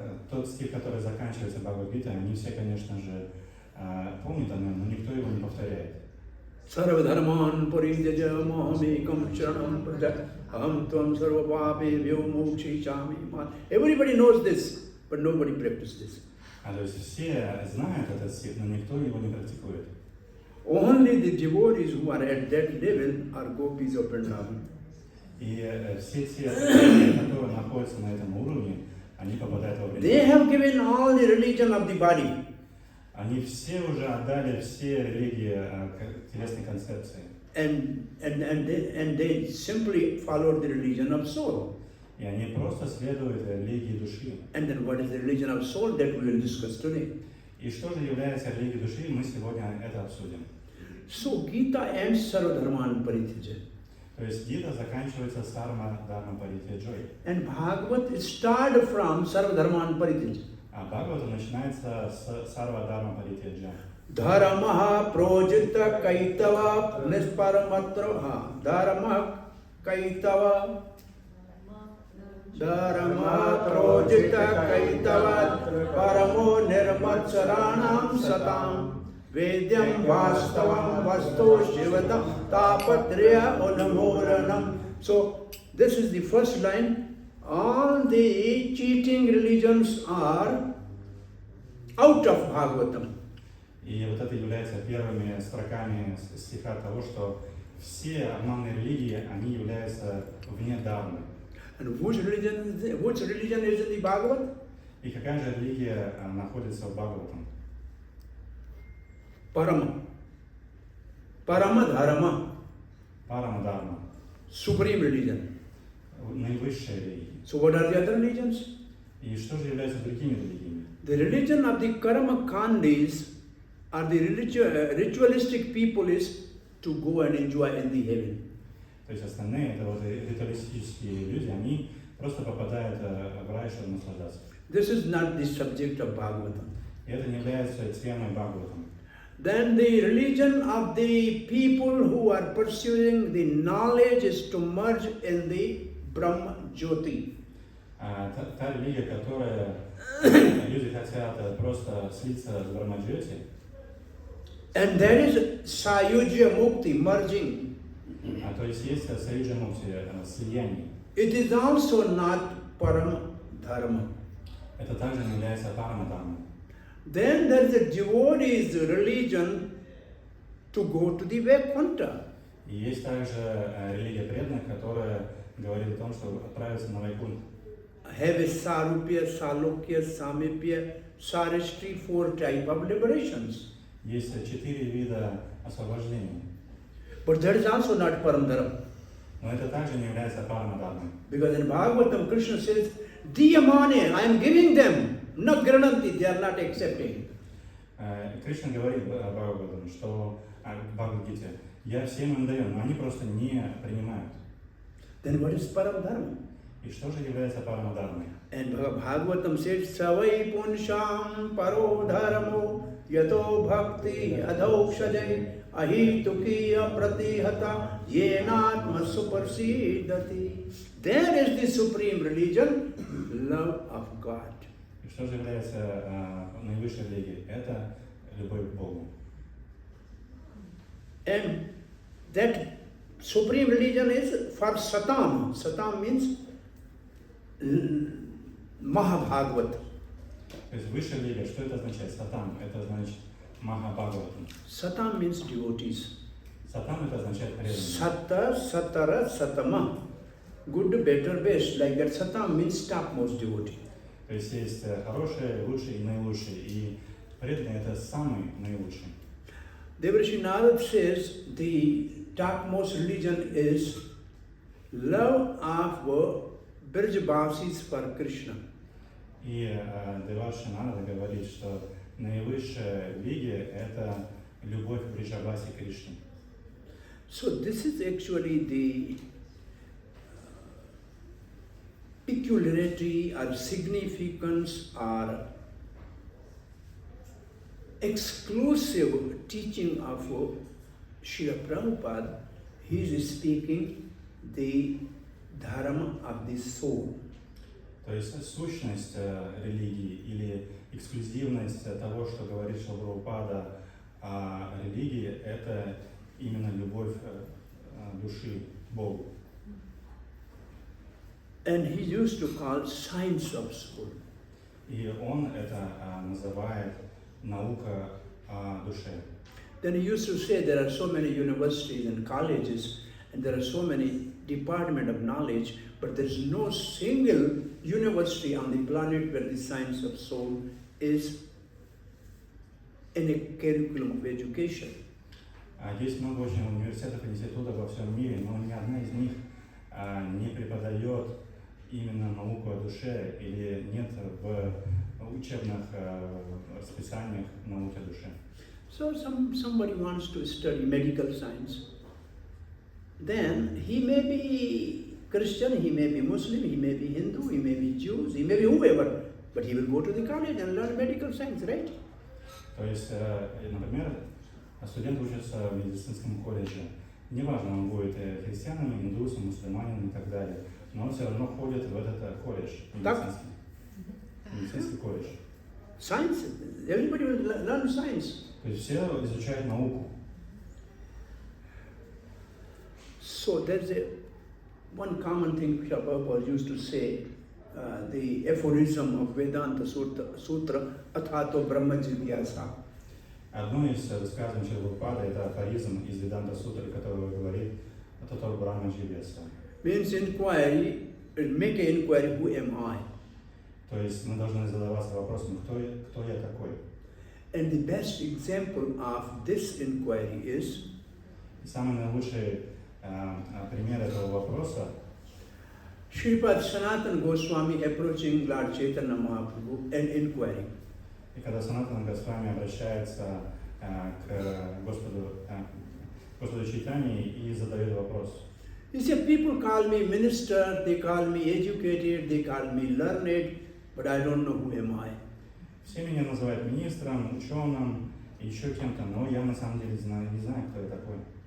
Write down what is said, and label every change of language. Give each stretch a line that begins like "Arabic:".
Russian: Тот стих, который заканчивается Бхагавад-гитой, они все, конечно же, помнят о нем, но никто его не повторяет.
Sanskrit: Сарвабхаума паридяджа махамекам шранам праджа aham tvam sarvabhapebhyo mokshishami.
English: Everybody knows this, but nobody practices this.
Russian: То есть все знают этот стих, но никто его не практикует.
English: Only the devotees who are at that level are gopis of Vrindavan.
Russian: И все те, которые находятся на этом уровне, они попадают во Вриндаван.
English: They have given all the religion of the body.
Russian: Они все уже отдали все религии телесной концепции.
English: And they simply follow the religion of soul.
Russian: И они просто следуют религии души.
English: And then what is the religion of soul that we will discuss today?
Russian: И что же является религией души, мы сегодня это обсудим.
English: So Gita ends Sarvadharman Parityaja.
Russian: То есть Гита заканчивается Сарма Дharma Паритяджой.
English: And Bhagavad starts from Sarvadharman Parityaja.
Russian: А Бхагавата начинается с Сарва Дharma Паритяджа.
Sanskrit: Dharamaha projita kaitava nisparamatraha. Dharama kaitava. Dharma projita kaitavat paramo nirmatsaranam satam Vedyam vastavam vastu shivadam tapatriya unamoranam.
English: So this is the first line. All the cheating religions are out of Bhagavatam.
Russian: И вот это является первыми строками стиха того, что все обманные религии, они являются вне дхармы.
English: And which religion is in the Bhagavad?
Russian: И какая же религия находится в Бхагаватам?
Sanskrit: Parama. Parama Dharma.
Russian: Парамадхарма.
English: Supreme religion.
Russian: Наивысшая религия.
English: So what are the other religions?
Russian: И что же является другими религиями?
English: The religion of the Karma Kandis or the ritualistic people is to go and enjoy in the heaven.
Russian: То есть остальные, это вот ритуалистические люди, они просто попадают в рай, чтобы наслаждаться.
English: This is not the subject of Bhagavatam.
Russian: И это не является темой Бхагаватам.
English: Then the religion of the people who are pursuing the knowledge is to merge in the Brahma Jyoti.
Russian: Та религия, которая люди хотят просто слиться с Брахмаджьоти.
English: And there is Sayujya Mukti, merging.
Russian: То есть есть Саюджа Мукти, слияние.
English: It is also not Param Dharma.
Russian: Это также не является Парамадхармой.
English: Then there is a devotee's religion to go to the Vaikuntha.
Russian: И есть также религия преданных, которая говорит о том, что отправиться на Вайкунт.
English: Have a Sarupya, Salokya, Samipya, Sarishti, 4 type of liberations.
Russian: Есть 4 вида освобождения.
English: But that is also not Param Dharma.
Russian: Но это также не является Парамадхармой.
English: Because in Bhagavatam, Krishna says, Diyamane, I am giving them. Not Grananti, they are not accepting.
Russian: Кришна говорит Бхагаватам, что в Бхагавадгите, я всем им даю, но они просто не принимают.
English: Then what is Param Dharma?
Russian: И что же является Парамадхармой?
English: And Bhagavatam says,
Sanskrit: Savai Punsham Paro Dharmo Yato Bhakti Adhokshajai Ahitukiya Pratihata Yenatma Supersidati.
English: There is the supreme religion, love of God.
Russian: И что же является наивысшей религией? Это любовь к Богу.
English: And that supreme religion is for Satam. Satam means Mahabhagavat.
Russian: То есть высшая религия, что это означает? Сатам, это значит Махабхагаватам.
English: Satam means devotees.
Russian: Сатам это означает преданные.
Sanskrit: Satta, Satara, Satama.
English: Good, better, best. Like that, Satam means topmost devotee.
Russian: То есть есть хорошие, лучшие и наилучшие. И преданные это самый наилучший.
English: Devarshi Narad says the topmost religion is love of Brajavasis for Krishna.
Russian: И Деварши Нарада говорит, что наивысшая религия это любовь к Вриджавасе Кришне.
English: So this is actually the peculiarity or significance or exclusive teaching of Srila Prabhupada. He is speaking the dharma of the soul.
Russian: То есть сущность религии или эксклюзивность того, что говорит Шрила Прабхупада о религии, это именно любовь души к Богу.
English: And he used to call science of soul.
Russian: И он это называет наука о душе.
English: Then he used to say there are so many universities and colleges and there are so many departments of knowledge, but there is no single university on the planet where the science of soul is in a curriculum of education.
Russian: Есть много очень университетов и институтов во всем мире, но ни одна из них не преподает именно науку о душе или нет в учебных расписаниях науки о душе.
English: So somebody wants to study medical science. Then he may be Christian, he may be Muslim, he may be Hindu, he may be Jews, he may be whoever, but he will go to the college and learn medical science, right?
Russian: То есть, например, студент учится в медицинском колледже. Неважно, он будет христианином, индусом, мусульманином и так далее. но он все равно ходит в этот колледж медицинский. Медицинский колледж.
English: Science, everybody will learn science.
Russian: То есть все изучают науку.
English: So there's one common thing Prabhupada used to say, the aphorism of Vedanta Sutra,
Sanskrit: Athato Brahma Jigyasa.
Russian: Одно из высказываний Прабхупады — это афоризм из Веданта Сутры, который говорит
Sanskrit: «Атато Брахма Дживеса».
English: Means inquiry, make an inquiry, who am I?
Russian: То есть мы должны задаваться вопросом, кто я такой.
English: And the best example of this inquiry is
Russian: И самый наилучший пример этого вопроса —
English: Shripad Sanatana Goswami approaching Lord Chaitanya Mahaprabhu and inquiring.
Russian: и когда Санатана Госвами обращается к Господу Чайтанье и задает вопрос.
English: He said, people call me minister, they call me educated, they call me learned, but I don't know who am I.
Russian: Все меня называют министром, ученым и еще кем-то, но я на самом деле не знаю, кто я такой.